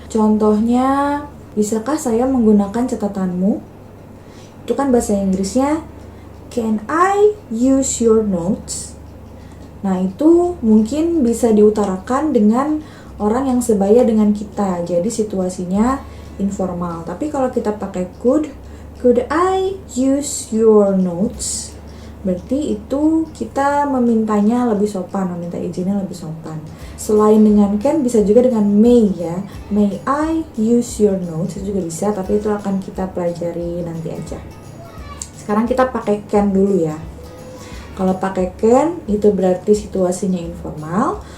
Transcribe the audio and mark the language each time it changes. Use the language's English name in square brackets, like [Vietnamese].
[Indonesian] Contohnya, bisakah saya menggunakan catatanmu? Itu kan bahasa Inggrisnya, [English] can I use your notes? [Indonesian] Nah, itu mungkin bisa diutarakan dengan orang yang sebaya dengan kita. Jadi situasinya informal. Tapi kalau kita pakai [English] could I use your notes? [Indonesian] Berarti itu kita memintanya lebih sopan, meminta izinnya lebih sopan. Selain dengan can, bisa juga dengan may ya. [English] May I use your notes? [Indonesian] Itu juga bisa, tapi itu akan kita pelajari nanti aja. Sekarang kita pakai can dulu ya. Kalau pakai can, itu berarti situasinya informal.